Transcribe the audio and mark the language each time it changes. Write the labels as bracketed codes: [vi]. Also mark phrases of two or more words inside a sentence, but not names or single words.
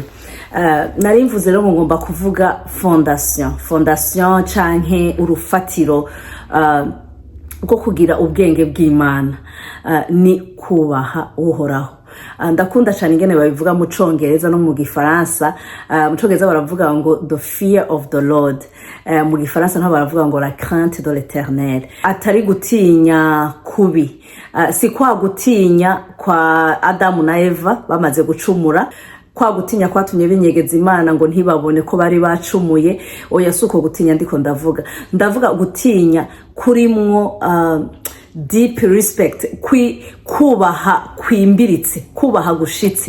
[rn] Nari mvuze rero ngomba kuvuga fondation canke urufatiro rwo kugira ubwenge bw'Imana ni kubaha Uhoraho. Ndakunda cyane ingene babivuga mu Congereza no mu Gifaransa. Mu Congereza baravuga ngo [en] the fear of the Lord, [rn] mu Gifaransa nabo baravuga ngo [fr] la crainte de l'Éternel. [rn] Atari gutinya kubi, si kwa gutinya kwa Adamu na Eva bamaze gucumura, kwa gutinya kwatumye binyegeza Imana ngo ntibabone ko bari bacumuye. Oya, suko gutinya ndiko ndavuga gutinya kurimwo [en] deep respect, [rn] kubaha kwimbiritse, kubaha gushitse.